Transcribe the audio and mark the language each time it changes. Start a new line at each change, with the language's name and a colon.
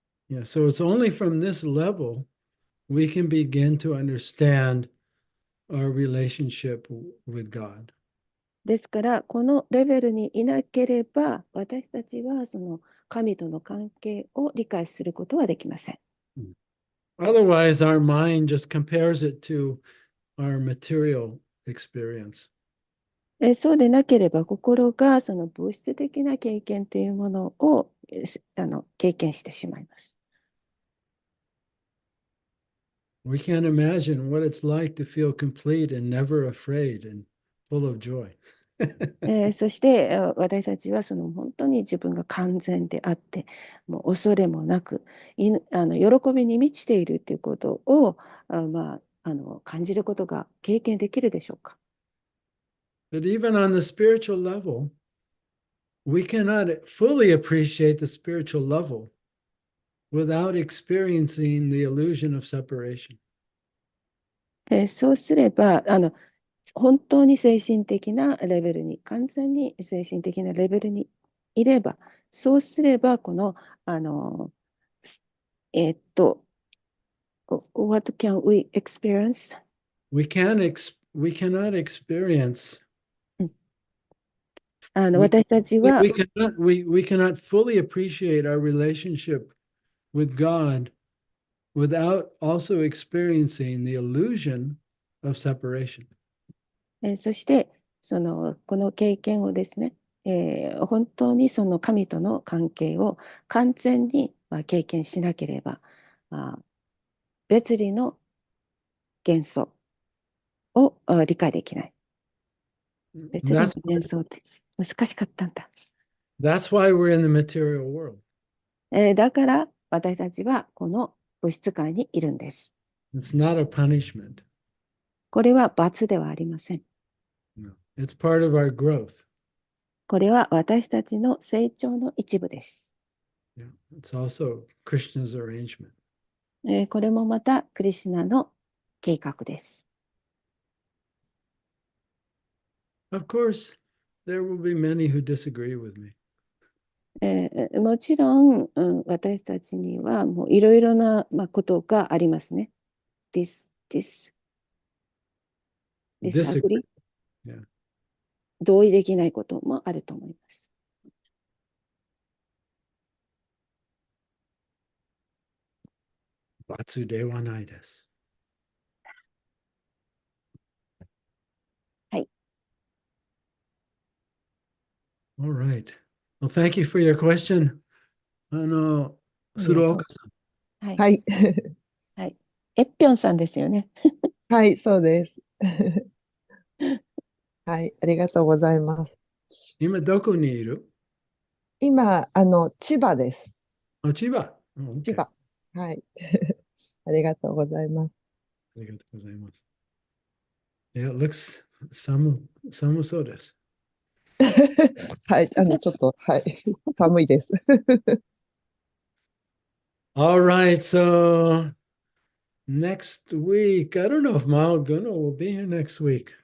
English: So it's only from this level we can begin to understand our relationship with God.
Japanese: ですから、このレベルにいなければ、私たちはその神との関係を理解することはできません。
English: Otherwise, our mind just compares it to our material experience.
Japanese: そうでなければ、心がその物質的な経験というものを経験してしまいます。
English: We can't imagine what it's like to feel complete and never afraid and full of joy.
Japanese: そして私たちはその本当に自分が完全であってもう恐れもなく喜びに満ちているということを感じることが経験できるでしょうか。
English: But even on the spiritual level, we cannot fully appreciate the spiritual level without experiencing the illusion of separation.
Japanese: そうすれば本当に精神的なレベルに完全に精神的なレベルにいればそうすればこの
English: What can we experience? We cannot experience.
Japanese: 私たちは
English: We cannot fully appreciate our relationship with God without also experiencing the illusion of separation.
Japanese: そしてこの経験をですね、本当にその神との関係を完全に経験しなければ別離の元素を理解できない。別離の元素って難しかったんだ。
English: That's why we're in the material world.
Japanese: だから私たちはこの物質界にいるんです。
English: It's not a punishment.
Japanese: これは罰ではありません。
English: No. It's part of our growth.
Japanese: これは私たちの成長の一部です。
English: Yeah. It's also Krishna's arrangement.
Japanese: これもまたクリシュナの計画です。
English: Of course, there will be many who disagree with me.
Japanese: もちろん、私たちにはもういろいろな、ことがありますね。
English: disagree Disagree. Yeah.
Japanese: 同意できないこともあると思います。罰ではないです。はい。
English: All right. Well, thank you for your question.
Japanese: 鶴岡さん。はい。はい。はい。えっぴょんさんですよね。はい、そうです。はい、ありがとうございます。今どこにいる？今、千葉です。千葉。千葉。はい。ありがとうございます。ありがとうございます。
English: Yeah, it looks
Japanese: 寒そうです。はい、ちょっと、はい、寒いです。
English: All right, so next week, I don't know if Mao Guno will be here next week.